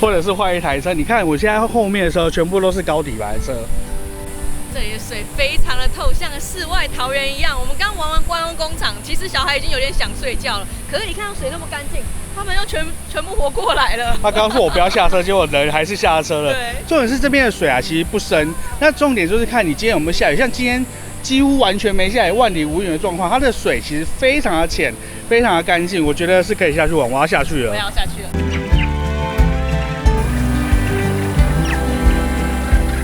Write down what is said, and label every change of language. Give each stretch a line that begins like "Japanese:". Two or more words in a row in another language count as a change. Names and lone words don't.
Chinese: 或者是換一台車，你看我現在後面的時候全部都是高底盤車。這裡的水非常的透，像世外桃源一樣。我們剛玩完觀光工廠，其實小孩已經有點想睡覺了。可是你看到水那麼乾淨，他們又全部活過來了。他剛剛說我不要下車，結果人還是下車了。對，重點是這邊的水啊，其實不深。那重點就是看你今天有沒有下雨，像今天幾乎完全沒下雨，萬里無雲的狀況，它的水其實非常的淺，非常的乾淨。我覺得是可以下去玩，我要下去了。我要下去了。